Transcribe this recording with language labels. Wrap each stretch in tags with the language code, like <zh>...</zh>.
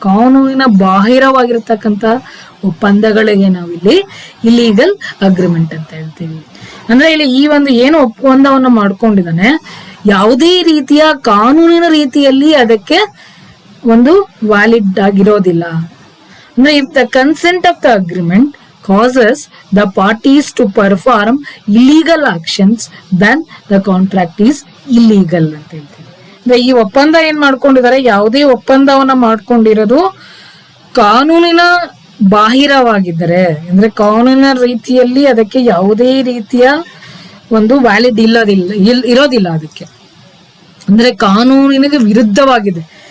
<kn>ಕಾನೂನಿನ ಬಾಹಿರವಾಗಿರ್ತಕ್ಕಂಥ ಒಪ್ಪಂದಗಳಿಗೆ ನಾವಿಲ್ಲಿ ಇಲೀಗಲ್ ಅಗ್ರಿಮೆಂಟ್ ಅಂತ ಹೇಳ್ತೀವಿ. ಅಂದ್ರೆ ಇಲ್ಲಿ ಈ ಒಂದು ಏನು ಒಪ್ಪಂದವನ್ನು ಮಾಡ್ಕೊಂಡಿದ್ದಾನೆ ಯಾವುದೇ ರೀತಿಯ ಕಾನೂನಿನ ರೀತಿಯಲ್ಲಿ ಅದಕ್ಕೆ ಒಂದು ವ್ಯಾಲಿಡ್ ಆಗಿರೋದಿಲ್ಲ. ಅಂದ್ರೆ</kn> <en>if the consent of the agreement causes the parties to perform illegal actions, then the contract is illegal</en> <kn>ಅಂತ ಹೇಳ್ತೀವಿ. ಅಂದ್ರೆ ಈ ಒಪ್ಪಂದ ಏನ್ ಮಾಡ್ಕೊಂಡಿದ್ದಾರೆ, ಯಾವುದೇ ಒಪ್ಪಂದವನ್ನ ಮಾಡ್ಕೊಂಡಿರೋದು ಕಾನೂನಿನ ಬಾಹಿರವಾಗಿದ್ದರೆ, ಅಂದ್ರೆ ಕಾನೂನಿನ ರೀತಿಯಲ್ಲಿ ಅದಕ್ಕೆ ಯಾವುದೇ ರೀತಿಯ ಒಂದು ವ್ಯಾಲಿಡ್ ಇರೋದಿಲ್ಲ ಅದಕ್ಕೆ, ಅಂದ್ರೆ ಕಾನೂನಿಗೆ ವಿರುದ್ಧವಾಗಿದೆ.</kn>